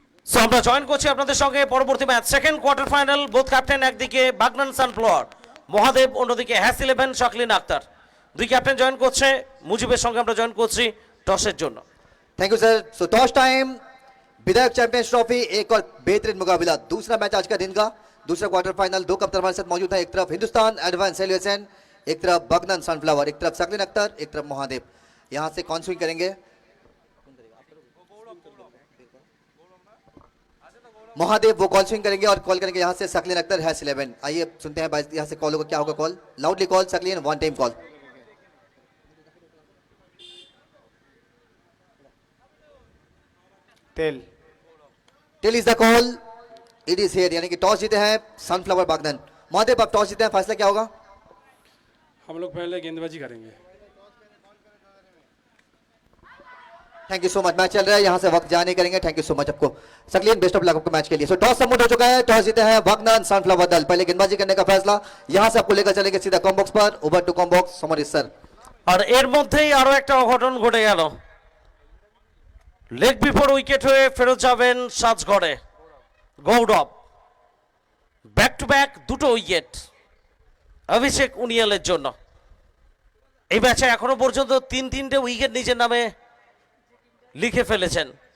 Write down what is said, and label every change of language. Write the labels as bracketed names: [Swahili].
[Bangla] So আমরা join করছি আপনাদের সঙ্গে পরবর্তী match, second quarter final. Both captain, একদিকে বাগনান সানফ্লাওয়ার মহাদেব, অন্যদিকে হ্যাস 11 শাকলিন আক্তার। দুই ক্যাপ্টেন জয়েন করছে, মুজিবের সঙ্গে আমরা জয়েন করছি টসের জন্য। [English] Thank you sir. [Hindi] So toss time, विधायक चैंपियंस ट्रॉफी एक और बेहतरीन मुकाबला, दूसरा मैच आज का दिन का, दूसरा क्वार्टर फाइनल। 2 कप्तान हमारे साथ मौजूद है, एक तरफ हिंदुस्तान एडवांस एलिवेशन, एक तरफ बगनन सनफ्लावर, एक तरफ शक्लिन अख्तर, एक तरफ महादेव। यहाँ से कौन स्विंग करेंगे? महादेव वो कॉल स्विंग करेंगे और कॉल करेंगे यहाँ से शक्लिन अख्तर हैस 11। आइए सुनते हैं भाई यहाँ से कॉल होगा, क्या होगा call? [English] Loudly call Saqlain, one time call. Tail. Tail is the call, it is here, [Hindi] यानी कि टॉस जीते हैं सनफ्लावर बागनन। महादेव आप टॉस जीते हैं, फैसला क्या होगा? हम लोग पहले गेंदबाजी करेंगे। [English] Thank you so much. [Hindi] Match चल रहा है, यहाँ से वक्त जाने करेंगे। [English] thank you so much [Hindi] आपको सकलीन, [English] best of luck [Hindi] आपको मैच के लिए। सो टॉस सबमिट हो चुका है, टॉस जीते हैं बागनन सनफ्लावर दल। पहले गेंदबाजी करने का फैसला यहाँ से आपको लेकर चलेंगे सीधा कॉम बॉक्स पर। [English] over to com box, [Hindi] summer sir. [Bangla] আর এর মধ্যেই আরো একটা অঘটন ঘটে গেল। লেগ বিফোর উইকেট হয়ে ফেরত যাবেন সাজঘরে গৌরব। ব্যাক টু ব্যাক দুটো উইকেট অভিষেক উনিয়ালের জন্য। এই ম্যাচে এখনো পর্যন্ত তিনটে উইকেট নিজের নামে লিখে ফেলেছেন।